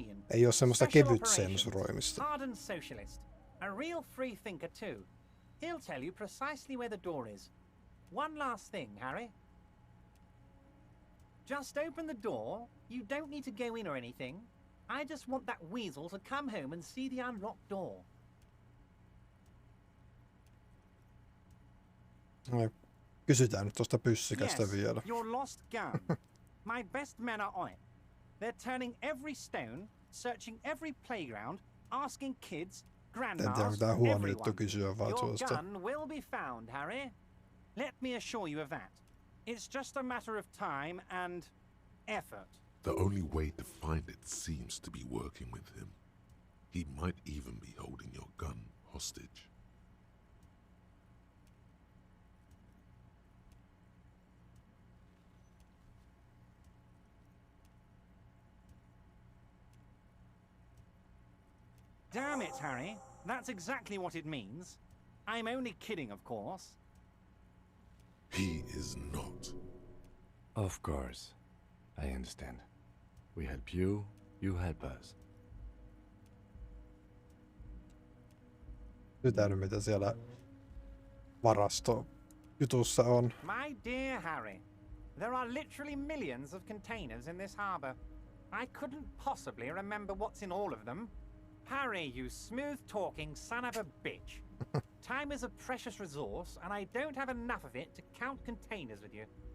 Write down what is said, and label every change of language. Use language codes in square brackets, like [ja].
[fi] Ei ole semmoista kevyt sensuroimista. [en] A real free thinker too. He'll tell you precisely where the door is. One last thing, Harry. Just open the door. You don't need to go in or anything. I just want that weasel to come home and see the unlocked door. [fi] Kysytään nyt tuosta pyssykästä vielä. [en] Your lost gun. My best men are on it. They're turning every stone, searching every playground, asking kids, grandmas, everyone. Your gun will be found, Harry. Let me assure you of that. It's just a matter of time and effort. The only way to find it seems to be working with him. He might even be holding your gun hostage. Damn it, Harry. That's exactly what it means. I'm only kidding, of course. He is not. Of course. I understand. We help you, you help us. [fi] Kysytään mitä siellä varastojutussa on. [en] My dear Harry, there are literally millions of containers in this harbor. I couldn't possibly remember what's in all of them. Harry, you smooth-talking son of a bitch. Time is a precious resource, and I don't have enough of it to count containers with you.